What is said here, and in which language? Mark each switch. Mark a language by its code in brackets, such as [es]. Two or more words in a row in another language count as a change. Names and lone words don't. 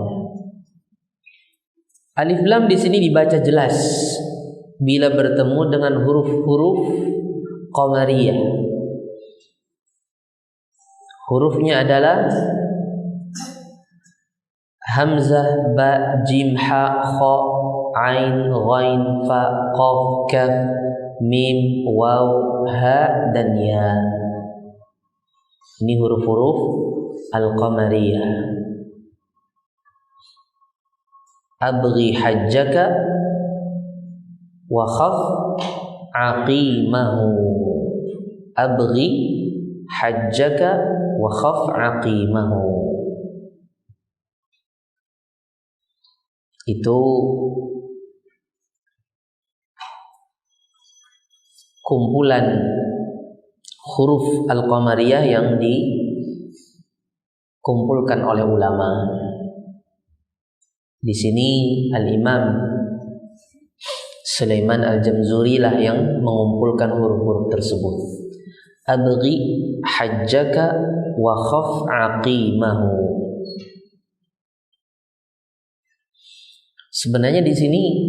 [id] Alif lam di sini dibaca jelas bila bertemu dengan huruf-huruf qamariyah. Hurufnya adalah hamzah, [ar] با جيم حا خا عين غين فا قاف كاف ميم واو ها, [id] dan ya. Ini huruf-huruf al-qamariyah. [ar] ابغ حجك وخف عقيمه. ابغ حجك وخف عقيمه. [id] Itu kumpulan huruf al-qamariyah yang dikumpulkan oleh ulama. Di sini Al-Imam Sulaiman Al-Jamzuri lah yang mengumpulkan huruf-huruf tersebut. [ar] ابغ حجك وخف عقيمه. [id] Sebenarnya di sini